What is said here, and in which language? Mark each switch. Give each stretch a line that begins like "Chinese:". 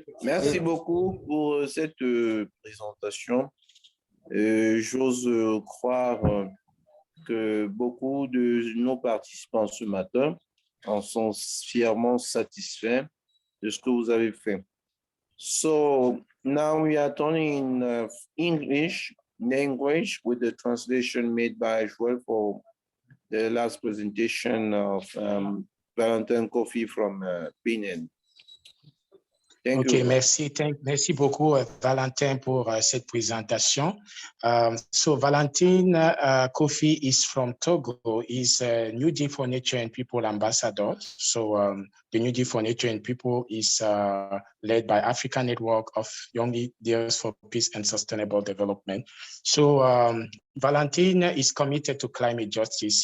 French: Merci beaucoup pour cette présentation. J'ose croire que beaucoup de nos participants ce matin en sont fièrement satisfaits de ce que vous avez fait.
English: So now we are turning in English language with the translation made by Joel for the last presentation of Valentin Kofi from Benin.
French: OK, merci. Merci beaucoup, Valentin, pour cette présentation.
English: So Valentin Kofi is from Togo. He's a New Deal for Nature and People ambassador. So the New Deal for Nature and People is led by African Network of Young Leaders for Peace and Sustainable Development. So Valentin is committed to climate justice.